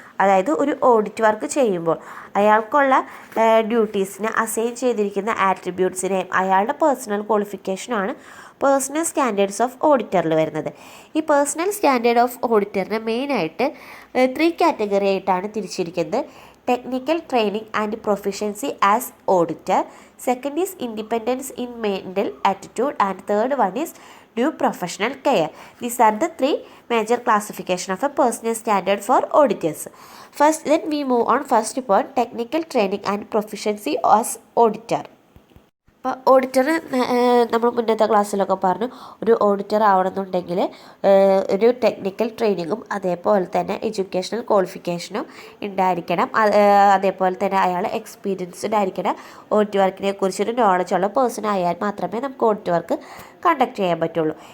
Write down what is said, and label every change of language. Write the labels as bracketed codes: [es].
[ml] അതായത് ഒരു audit work ചെയ്യുമ്പോൾ അയാൾക്കുള്ള ഡ്യൂട്ടീസിനെ അസൈൻ ചെയ്തിരിക്കുന്ന ആട്രിബ്യൂട്ട്സിനെയും അയാളുടെ പേഴ്സണൽ ക്വാളിഫിക്കേഷനാണ് പേഴ്സണൽ സ്റ്റാൻഡേർഡ്സ് ഓഫ് ഓഡിറ്ററിൽ വരുന്നത്. ഈ പേഴ്സണൽ സ്റ്റാൻഡേർഡ് ഓഫ് ഓഡിറ്ററിനെ മെയിനായിട്ട് 3 കാറ്റഗറി ആയിട്ടാണ് തിരിച്ചിരിക്കുന്നത്. [en] Technical training and proficiency as auditor, second is independence in mental attitude and third one is due professional care. These are the 3 major classification of a personal standard for auditors. First, let me move on first point, technical training and proficiency as auditor. [ml] അപ്പോൾ auditor നമ്മൾ മുന്നത്തെ ക്ലാസ്സിലൊക്കെ പറഞ്ഞു, ഒരു auditor ആവണമെന്നുണ്ടെങ്കിൽ ഒരു technical ട്രെയിനിങ്ങും അതേപോലെ തന്നെ എഡ്യൂക്കേഷണൽ ക്വാളിഫിക്കേഷനും ഉണ്ടായിരിക്കണം. അതേപോലെ തന്നെ അയാൾ എക്സ്പീരിയൻസ്ഡ് ആയിരിക്കണം. ഓഡിറ്റ് വർക്കിനെ കുറിച്ചൊരു നോളജുള്ള പേഴ്സൺ ആയാൽ മാത്രമേ നമുക്ക് ഓഡിറ്റ് വർക്ക് കണ്ടക്ട് ചെയ്യാൻ പറ്റുള്ളൂ.